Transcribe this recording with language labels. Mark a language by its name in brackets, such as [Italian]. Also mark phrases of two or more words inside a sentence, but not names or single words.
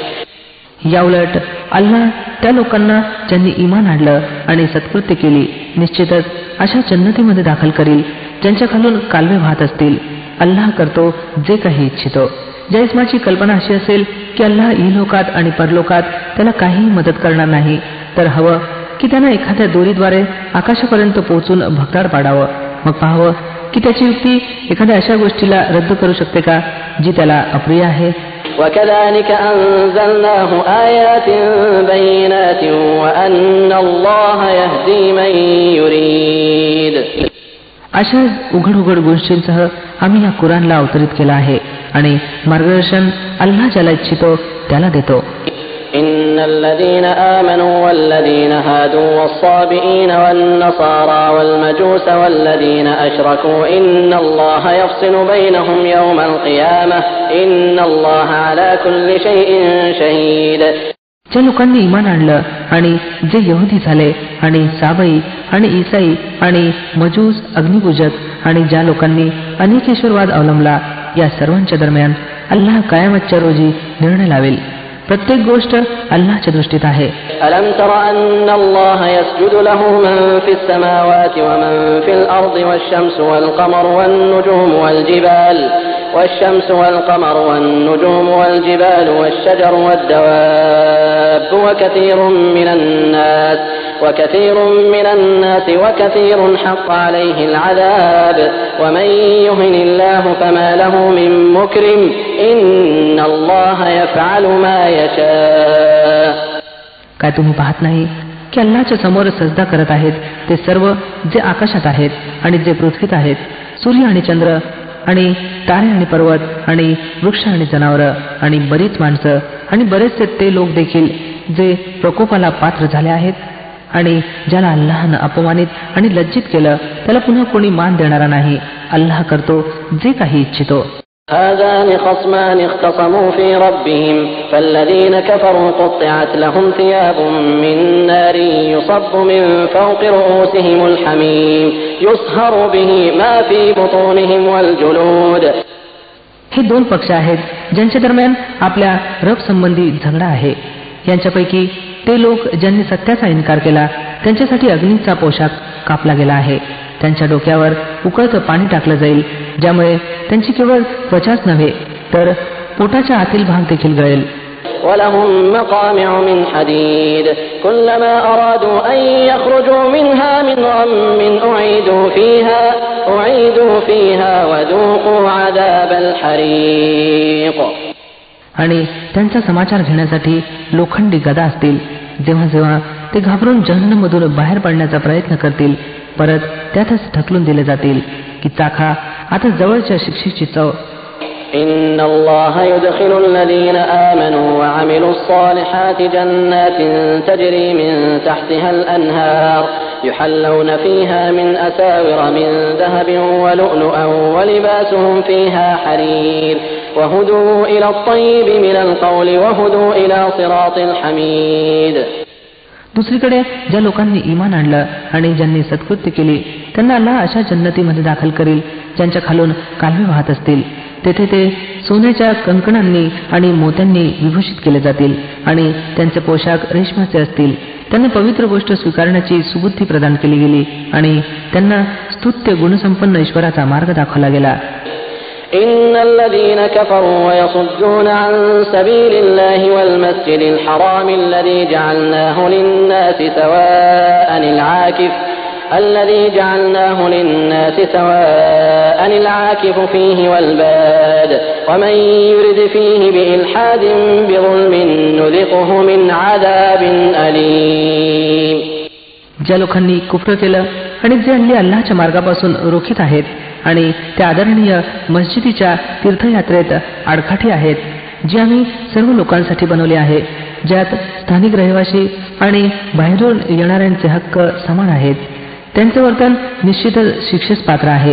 [Marathi] याउलट अल्लाह त्या लोकांना ज्यांनी ईमान आणलं आणि सत्कृत्य केली निश्चितच अशा जन्नतीमध्ये दाखल करील ज्यांच्या खालून कालवे वाहत असतील. अल्लाह करतो जे काही इच्छितो. ज्या इस्माची कल्पना अशी असेल की अल्लाह इहलोकात आणि परलोकात त्याला काहीही मदत करणार नाही तर हवं की त्यानं एखाद्या दोरीद्वारे आकाशापर्यंत पोहोचून भगदाड पाडावं. मग पाहावं की त्याची युक्ती एखाद्या अशा गोष्टीला रद्द करू शकते का जी त्याला अप्रिय आहे. [Arabic] وكذلك أنزلناه آيات بينات وأن الله يهدي من يريد. [Marathi] अशा उघड उघड गोष्टींसह आम्ही या कुराणला अवतरित केला आहे आणि मार्गदर्शन अल्लाह ज्याला इच्छितो त्याला देतो. [Arabic] إن الذين آمنوا والذين هادوا والصابئين والنصارى والمجوس والذين أشركوا إن الله يفصل بينهم يوم القيامة إن الله على كل شيء شهيد. [Marathi] ज्या लोकांनी इमान आणलं आणि जे यहुदी झाले आणि साबई आणि ईसाई आणि मजूस अग्निपूजक आणि ज्या लोकांनी अनेकेश्वरवाद अवलंबला या सर्वांच्या दरम्यान अल्लाह कयामतच्या रोजी निर्णय लावेल. प्रत्येक गोष्ट अल्लाहच्या दृष्टीत आहे. [Arabic] ألم تر أن الله يسجد له من في السماوات ومن في الأرض والشمس والقمر والنجوم والجبال والشجر والدواب وكثير من الناس وكثير حق عليه العذاب ومن يهن الله فما له من مكرم إن الله يفعل ما يشاء. [Marathi] काय तुम्ही पाहत नाही की अल्लाहच्या समोर सजदा करत आहेत ते सर्व जे आकाशात आहेत आणि जे पृथ्वीत आहेत, सूर्य आणि चंद्र आणि तारे आणि पर्वत आणि वृक्ष आणि जनावरं आणि बरीच माणसं आणि बरेचसे ते लोक देखील जे प्रकोपाला पात्र झाले आहेत. आणि ज्याला अल्लाहनं अपमानित आणि लज्जित केलं त्याला पुन्हा कोणी मान देणारा नाही. अल्लाह करतो जे काही इच्छितो. [Arabic] هذان خصمان اختصموا في ربهم فالذين كفروا قطعت لهم ثياب من نار يصب من فوق رؤوسهم الحميم يصهر به ما في بطونهم والجلود. [Marathi] हे दोन पक्ष आहेत ज्यांच्या दरम्यान आपल्या रब संबंधी झगडा आहे. यांच्यापैकी ते लोक ज्यांनी सत्याचा इन्कार केला त्यांच्यासाठी अग्नीचा पोशाख कापला गेला आहे. त्यांच्या डोक्यावर उकळतं पाणी टाकलं जाईल ज्यामुळे त्यांची केवळ त्वचाच नव्हे तर पोटाच्या आतील भाग देखील गळेल. [Arabic] ولهم مقامع من حديد كلما أرادوا أن يخرجوا منها من غم أعيدوا فيها وذوقوا عذاب الحريق. [Marathi] आणि त्यांचा समाचार घेण्यासाठी लोखंडी गदा असतील. जेव्हा जेव्हा ते घाबरून जहन्नममधून बाहेर पडण्याचा प्रयत्न करतील परत त्यातच ढकलून दिले जातील की चाखा आता जवळच्या शिक्षेची चव. [Arabic] إن الله يدخل الذين آمنوا وعملوا الصالحات جنات تجري من تحتها الأنهار يحلون فيها من أساور من ذهب ولؤلؤا ولباسهم فيها حرير وهدوا إلى الطيب من القول وهدوا إلى صراط الحميد. [Marathi] दुसरीकडे ज्या लोकांनी ईमान आणलं आणि ज्यांनी सत्कृत्य केली त्यांना अल्लाह अशा जन्नतीमध्ये दाखल करील ज्यांच्या खालून कालवे वाहत असतील. तेथे ते सोन्याच्या कंकणांनी आणि मोत्यांनी विभूषित केले जातील आणि त्यांचे पोशाख रेशमाचे असतील. त्यांना पवित्र गोष्ट स्वीकारण्याची सुबुद्धी प्रदान केली गेली आणि त्यांना स्तुत्य गुणसंपन्न ईश्वराचा मार्ग दाखवला गेला. [Arabic] إن الذين كفروا ويصدون عن سبيل الله والمسجد الحرام الذي جعلناه للناس سواء العاكف فيه والباد ومن يرد فيه بإلحاد بظلم نذقه من عذاب أليم. [Marathi] ज्या लोकांनी कुफ्र केलं आणि जे हल्ली अल्लाहच्या मार्गापासून रोखीत आहेत आणि त्या आदरणीय मस्जिदीच्या तीर्थयात्रेत आडकाठी आहेत, जी आम्ही सर्व लोकांसाठी बनवली आहे, ज्यात स्थानिक रहिवासी आणि बाहेरून येणाऱ्यांचे हक्क समान आहेत, त्यांचे वर्तन निश्चितच शिक्षेस पात्र आहे.